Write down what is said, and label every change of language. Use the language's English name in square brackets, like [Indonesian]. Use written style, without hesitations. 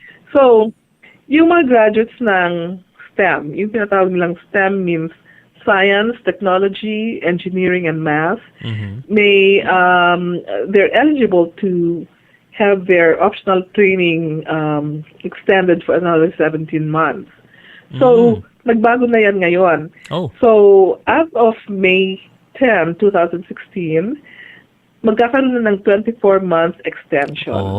[English] So, [Filipino] yung mga graduates ng [English] STEM, [Filipino] yung tinatawag nilang [English] STEM means science, technology, engineering, and math, they're eligible to have their optional training extended for another 17 months. [Filipino] So, nagbago na yan ngayon. [English] So, as of May 10, 2016, [Filipino] magkakaroon na ng [English] 24 months extension.